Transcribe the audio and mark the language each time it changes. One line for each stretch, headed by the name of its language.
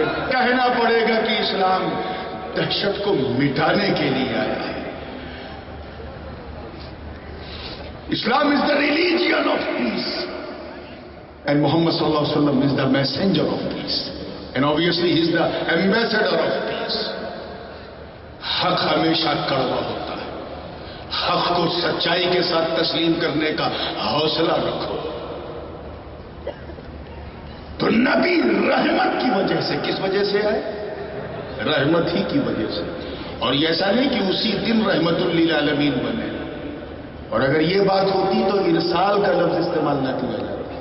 Urdu: کہنا پڑے گا کہ اسلام دہشت کو مٹانے کے لیے آیا ہے.
English: اسلام is the religion of peace and Muhammad sallallahu alaihi wasallam is the messenger of peace and obviously he is the ambassador of peace.
Urdu: حق ہمیشہ کڑوا ہوتا ہے. حق کو سچائی کے ساتھ تسلیم کرنے کا حوصلہ رکھو. تو نبی رحمت کی وجہ سے، کس وجہ سے آئے؟ رحمت ہی کی وجہ سے. اور یہ ایسا نہیں کہ اسی دن رحمت للعالمین بنے. اور اگر یہ بات ہوتی تو ارسال کا لفظ استعمال نہ کیا جاتا.